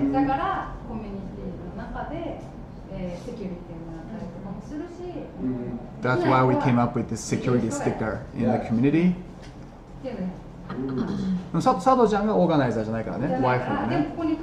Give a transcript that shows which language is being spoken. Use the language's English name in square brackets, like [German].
[Japanese] だからコミュニティの中でセキュリティもらったりとかもするし。 [English] That's why we came up with this security sticker in the community. [Japanese] 佐藤ちゃんがオーガナイザーじゃないからね、ワイフのね。